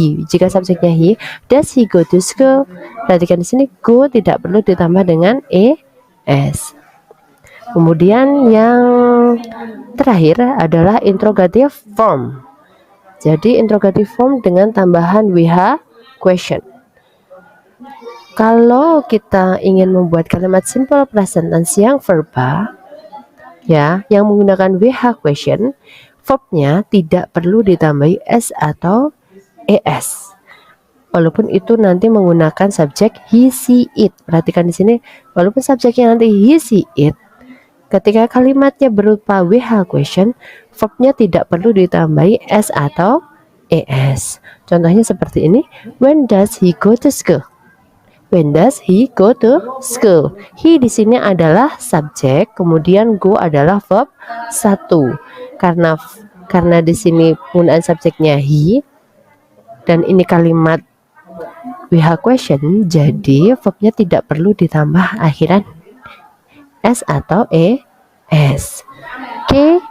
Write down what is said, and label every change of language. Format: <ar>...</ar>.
<id>Jika subjeknya</id> <en>he, does he go to school?</en> <id>Perhatikan di sini go tidak perlu ditambah dengan es. Kemudian yang terakhir adalah interrogative form. Jadi interrogative form dengan tambahan WH question. Kalau kita ingin membuat kalimat simple present tense yang verbal, ya, yang menggunakan WH question, verbnya tidak perlu ditambahi s atau es. Walaupun itu nanti menggunakan subjek he, she, it. Perhatikan di sini, walaupun subjeknya nanti he, she, it, Ketika kalimatnya berupa WH question, verbnya tidak perlu ditambahi S atau ES. Contohnya seperti ini.</id> <en>When does he go to school? When does he go to school?</en> <id>He di sini adalah subjek, kemudian go adalah verb 1. Karena di sini penggunaan subjeknya he dan ini kalimat WH question, jadi verbnya tidak perlu ditambah akhiran S atau ES. Oke.</id>